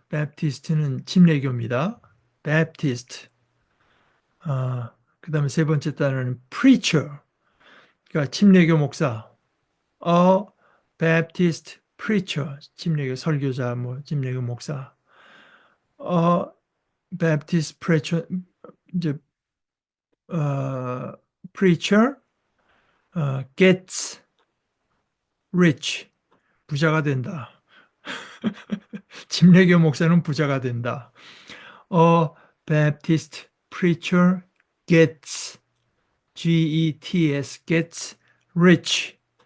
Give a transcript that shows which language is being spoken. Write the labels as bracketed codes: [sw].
[ko] Baptist는 침례교입니다. [en] Baptist. [ko] 그 다음에 세 번째 단어는 preacher. 그러니까 침례교 목사. [en] A Baptist preacher. [ko] 침례교 설교자, 뭐, 침례교 목사. [en] A Baptist preacher, 이제, preacher, gets rich. [ko] 부자가 된다. 침례교 목사는 부자가 된다. [en] A Baptist preacher gets G-E-T-S gets rich.